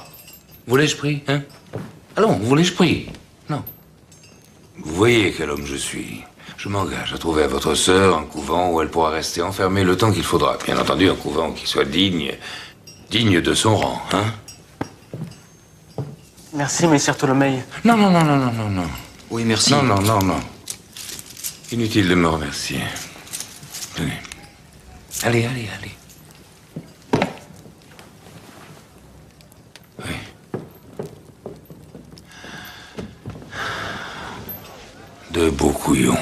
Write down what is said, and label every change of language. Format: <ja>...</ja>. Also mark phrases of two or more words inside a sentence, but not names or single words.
<fr>Vous l'ai-je pris, hein? Allons, vous l'ai-je pris? Non. Vous voyez quel homme je suis. Je m'engage à trouver à votre sœur un couvent où elle pourra rester enfermée le temps qu'il faudra. Bien entendu, un couvent qui soit digne de son rang, hein? Merci, messire Tholomei. Non, non, non, non, non, non, non. Oui, merci. Non, non, non, non. Inutile de me remercier. Tenez. Allez, allez, allez. Oui. De beaux couillons.</fr>